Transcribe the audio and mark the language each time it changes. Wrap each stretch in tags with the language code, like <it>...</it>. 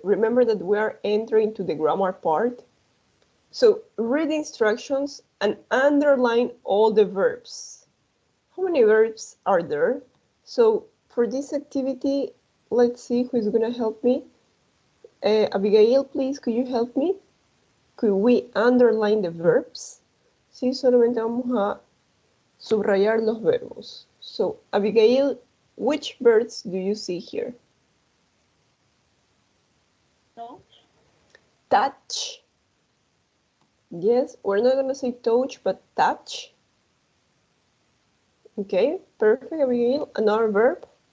<en>Remember that we are entering to the grammar part. So read the instructions and underline all the verbs. How many verbs are there? So for this activity, let's see who's gonna help me. Abigail, please, could you help me? Could we underline the verbs?</en> <es>Sí, solamente vamos a subrayar los verbos.</es> <en>So, Abigail, which verbs do you see here? Touch. Touch. Yes, we're not going to say touch, but touch. Okay, perfect, Abigail. Another verb?</en>